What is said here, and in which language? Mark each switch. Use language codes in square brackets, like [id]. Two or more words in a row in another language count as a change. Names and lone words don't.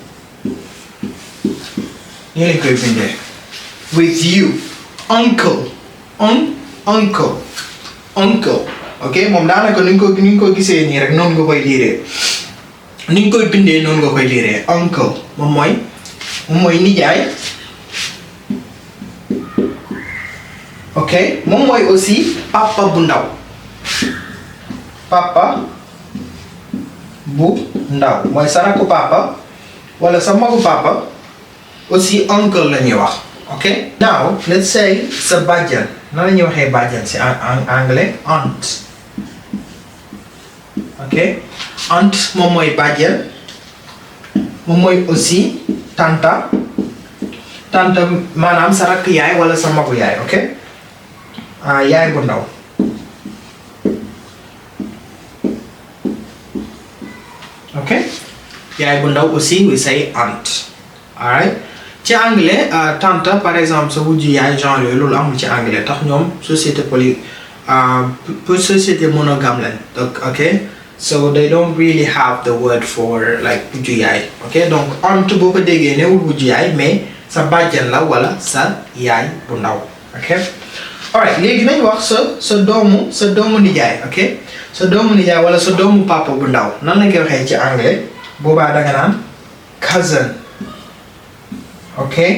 [wo] nii lañ koy bindee [en] with you [wo] uncle ok moom daanaka ni nga ko gisee nii rek noonu nga koy liiree ni nga koy bindee noonu nga koy liiree uncle moom mooy nijaay ok moom mooy aussi papa bu ndaw mooy sa rakku papa wala sa magu papa aussi uncle la ñuy wax ok [en] now let's say [wo] sa bàjjan nan la ñuy waxee bàjjan ci anglais aunt ok aunt moom mooy bàjjan moom mooy aussi tanta maanaam sa rakk yaay wala sa magu yaay ok yaay bu ndaw ok yaay bu ndaw aussi [en] we say aunt alright [wo] ci anglais tante par exemple sa wujju yaay genre yooyu loolu amul ci anglais tax ñoom [fr] société monogame [wo] lañ donc [en] ok so they don't really have the word for like [wo] wujju yaay ok donc aunt boo ko déggee newul wujju yaay mais sa bàjjan la wala sa yaay bu ndaw [en] ok alright [wo] léegi nañ wax sa doomu nijaay ok sa doomu nijaay wala sa doomu papa bu ndaw nan la koy waxee ci anglais boobaa danga naan cousin ok